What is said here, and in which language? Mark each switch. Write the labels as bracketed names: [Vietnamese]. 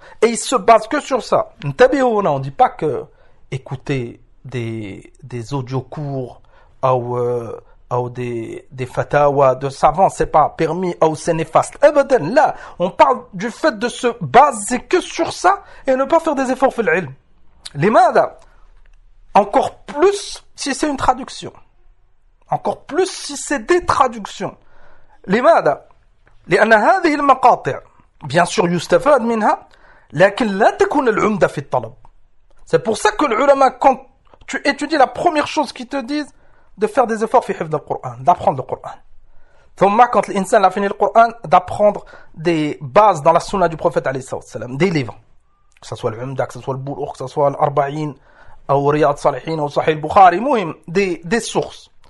[French] Et il se base que sur ça. On ne dit pas que écouter des audios courts ou des fatawas de savants, c'est pas permis ou c'est néfaste. Là, on parle du fait de se baser que sur ça et ne pas faire des efforts fil ilm. Limada, encore plus si c'est une traduction. Encore plus si c'est des traductions. [Arabic] Limada, لأنها هذه المقاطع [French] bien sûr [Arabic] يستفاد منها لكن لا تكون العمدة في الطلب. [French] C'est pour ça que les ulama, quand tu étudies, la première chose qu'ils te disent de faire des efforts [Arabic] في حفظ القرآن, [French] d'apprendre le Coran. ثم quand l'insan a fini le Coran, d'apprendre des bases dans la sunna du prophète [Arabic] عليه الصلاة والسلام, [French] des livres, que ce soit العمدة, que ce soit البلوغ, que ce soit الأربعين ou رياض الصالحين ou صحيح البخاري, [Arabic] مهم, [French] des sources.